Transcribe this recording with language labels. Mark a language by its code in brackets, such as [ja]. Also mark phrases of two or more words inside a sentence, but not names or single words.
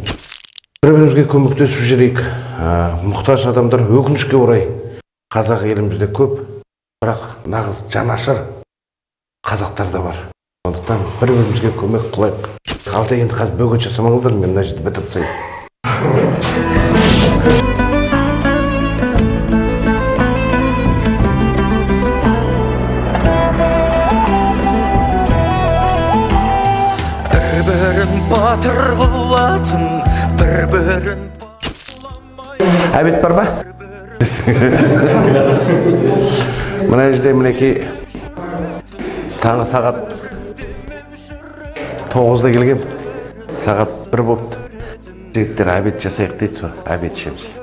[kk] Бір-бірімізге көмектесіп жүрейік. Мұқтаж адамдар өкінішке орай қазақ елімізде көп, бірақ нағыз жанашыр қазақтар да бар. Сондықтан бір-бірімізге көмек қылайық. Қалды енді қазір бөгет жасамаңыздар, мен мына жерді бітіріп тастайын. Bir-birin batır qıllatın, bir-birin Әбет бар ба? Мына жерде мінекей таңы сағат 9-да келгем. Сағат 1 болыпты. Жігіттер әбет жасайық дейді, сол әбет ішеміз.